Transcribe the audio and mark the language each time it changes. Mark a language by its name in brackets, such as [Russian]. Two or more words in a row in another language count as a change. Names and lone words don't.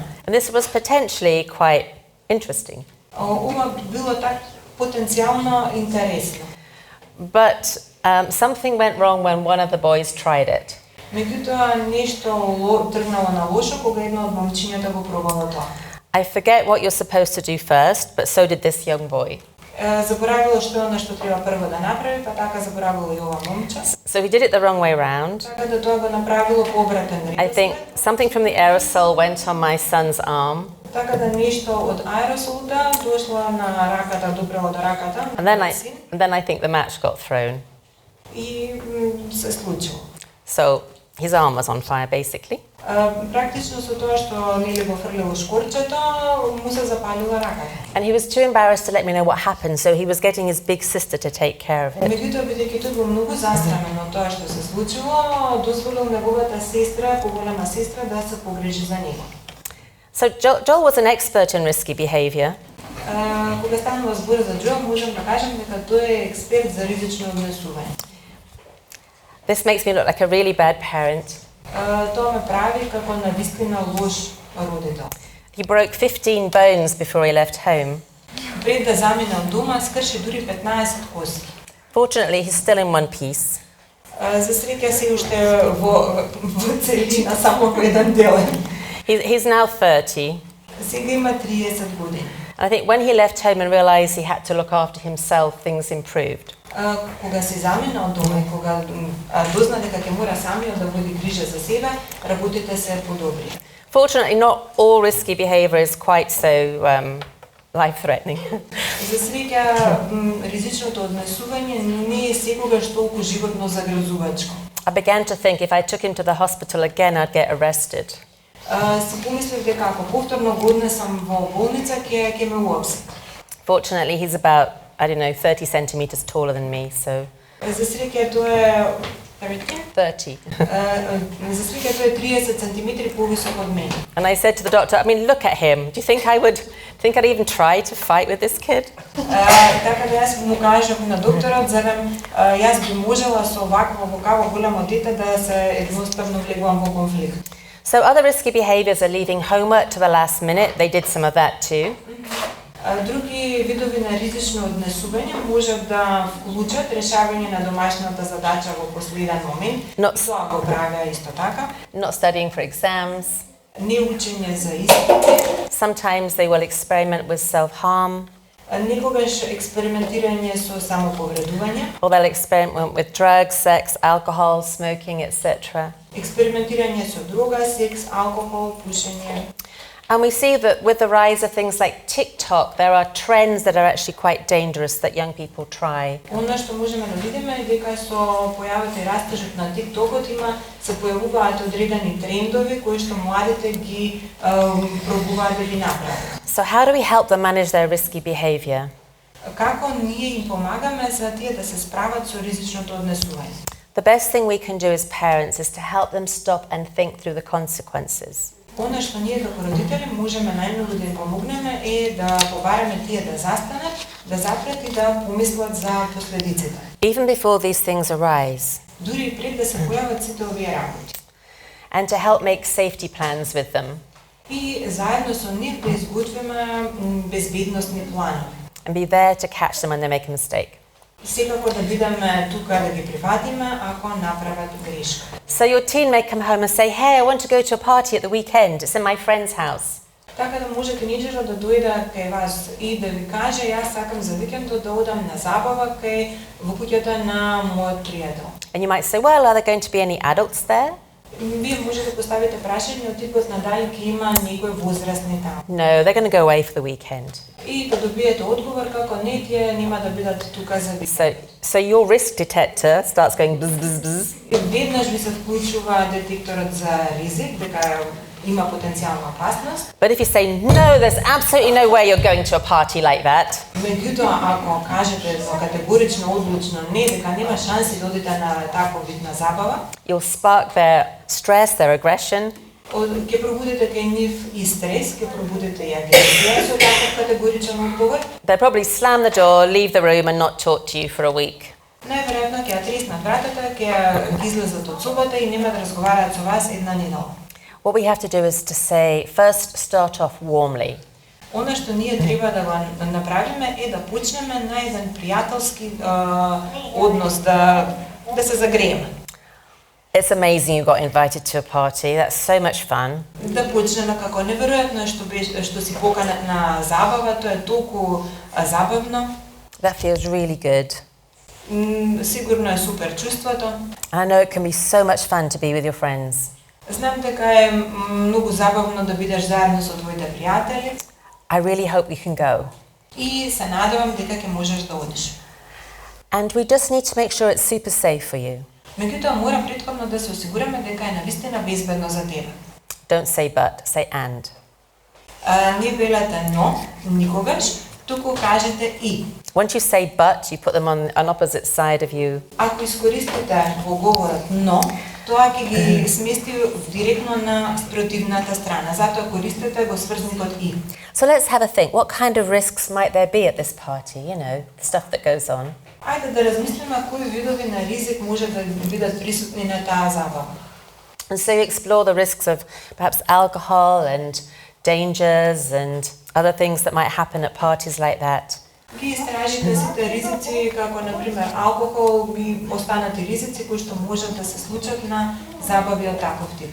[English] And this was potentially quite interesting. [Macedonian] Ова било так потенцијално интересно. [English] But something went wrong when one of the boys tried it. [Macedonian] Меѓутоа нешто тргнало на лошо кога една од момчињата го пробало тоа. [English] I forget what you're supposed to do first, but so did this young boy. [Macedonian] Заборавило што е она што треба прво да направи, па така заборавило и ова момче. [English] So he did it the wrong way round. [Macedonian] Така да тоа го направило по обратен ред. [English] I think something from the aerosol went on my son's arm. [Macedonian] Така да нешто од аеросолта дошло на раката, допрело до раката. [English] And then I think the match got thrown. [Macedonian] И се случило. [English] So his arm was on fire, basically. [Macedonian] Практично со тоа што нели го фрлило шкорчето, му се запалила раката. [English] And he was too embarrassed to let me know what happened, so he was getting his big sister to take care of it. [Macedonian] Меѓутоа, бидејќи тој бил многу засрамен од тоа што се случило, дозволил неговата сестра, поголема сестра, да се погрижи за него. [English] So Joel was an expert in risky behavior. [Macedonian] Кога станува збор за Џоел, можам да кажам дека тој е експерт за ризично однесување. [English] This makes me look like a really bad parent. [Macedonian] Тоа ме прави како навистина лош родител. [English] He broke 15 bones before he left home. [Macedonian] Пред да замине од дома, скрши дури 15 коски. [English] Fortunately, he's still in one piece. [Macedonian] За среќа се уште во целина, само во еден дел. [English] He's now 30. [Macedonian] Сега има 30 години. [English] I think when he left home and realized he had to look after himself, things improved. [Macedonian] Кога се замина од дома и кога дозна дека ќе мора самиот да води грижа за себе, работите се подобри. [English] Fortunately, not all risky behavior is quite so life-threatening. [Macedonian] За среќа, ризичното однесување не е секогаш толку животно загрозувачко. [English] I began to think if I took him to the hospital again, I'd get arrested. [Macedonian] Си помислив дека ако повторно го однесам во болница, ќе ме уапсат. [English] Fortunately, he's about, I don't know, 30 centimeters taller than me, so... [Macedonian] За среќа тоа е 30. За среќа тоа е 30 сантиметри повисок од мене. [English] And I said to the doctor, I mean, look at him. Do you think I'd even try to fight with this kid? [Macedonian] Така да јас му кажав на докторот, зарем јас би можела со вакво голямо дете да се едноставно влегувам во конфликт. [English] So other risky behaviors are leaving homework to the last minute. They did some of that too. [Macedonian] Други видови на ризично однесување можат да вклучат решавање на домашната задача во последен момент. Тоа го правеа исто така. [English] Not studying for exams. [Macedonian] Не учење за испити. [English] Sometimes they will experiment with self-harm. [Macedonian] Некогаш експериментирање со самоповредување. [English] Or they'll experiment with drugs, sex, alcohol, smoking, etc. [Macedonian] Експериментирање со дрога, секс, алкохол, пушење. [English] And we see that with the rise of things like TikTok, there are trends that are actually quite dangerous that young people try. [Macedonian] Она што можеме да видиме е дека со појавата и растежот на TikTokот се појавуваат одредени трендови кои што младите ги пробуваат да ги направат. [English] So how do we help them manage their risky behavior? [Macedonian] Како ние им помагаме за тие да се справат со ризичното однесување? [English] The best thing we can do as parents is to help them stop and think through the consequences. [Macedonian] Она што ние како родители можеме најмногу да им помогнеме е да побараме тие да застанат, да запрат и да помислат за последиците. [English] Even before these things arise. [Macedonian] Дури пред да се појават сите овие работи. [English] And to help make safety plans with them. [Macedonian] И заедно со нив да изготвиме безбедносни планови. [English] And be there to catch them when they make a mistake. [Macedonian] Секако да бидеме тука да ги приватиме ако направат грешка. [English] So your teen may come home and say, "Hey, I want to go to a party at the weekend. It's in my friend's house." [Macedonian] Така да може тинејџерот да дојде кај вас и да ви каже јас сакам за викендот да одам на забава кај во куќата на мојот пријател. [English] And you might say, "Well, are there going to be any adults there?" [Macedonian] Вие може да поставите прашање од типот на дали ќе има некои возрастни таму. [English] No, they're going to go away for the weekend. [Macedonian] И да добиете одговор како не, тие нема да бидат тука за викенд. [English] So your risk detector starts going bzz bzz bzz. [Macedonian] Веднаш ви се вклучува детекторот за ризик, дека има потенцијална опасност. [English] But if you say, "No, there's absolutely no way you're going to a party like that," [Macedonian] Меѓутоа, ако кажете категорично, одлучно не, дека нема шанси да одите на таков вид на забава, [English] you'll spark their stress, their aggression. [Macedonian] Ќе пробудите кај нив и стрес, ќе пробудите и агресија со таков категоричен одговор. [English] They'll probably slam the door, leave the room and not talk to you for a week. [Macedonian] Најверојатно ќе ја треснат вратата, ќе излезат од собата и нема да разговараат со вас една недела. [English] What we have to do is to say, first start off warmly. [Macedonian] Она што ние треба да го направиме е да почнеме на еден пријателски однос, да се загрееме. [English] It's amazing you got invited to a party. That's so much fun. [Macedonian] Да почнеме како неверојатно е што си поканет на забава, тоа е толку забавно. [English] That feels really good. [Macedonian] Сигурно е супер чувството. [English] I know it can be so much fun to be with your friends. [Macedonian] Знам дека е многу забавно да бидеш заедно со твоите пријатели. [English] I really hope you can go. [Macedonian] И се надевам дека ќе можеш да одиш. [English] And we just need to make sure it's super safe for you. [Macedonian] Меѓутоа мора претходно да се осигураме дека е навистина безбедно за тебе. [English] Don't say but, say and. [Macedonian] Не велете но, никогаш, туку кажете и. [English] Once you say but, you put them on an opposite side of you. [Macedonian] Ако искористите во говорот но, тоа ќе ги смести директно на спротивната страна. Затоа користете го сврзникот и. [English] So let's have a think. What kind of risks might there be at this party? You know, the stuff that goes on. [Macedonian] Ајде да размислиме кои видови на ризик може да бидат присутни на таа забава. [English] And so you explore the risks of perhaps alcohol and dangers and other things that might happen at parties like that. [Macedonian] Ги истражите сите ризици, како например алкохол и останати ризици кои што можат да се случат на забави од таков тип.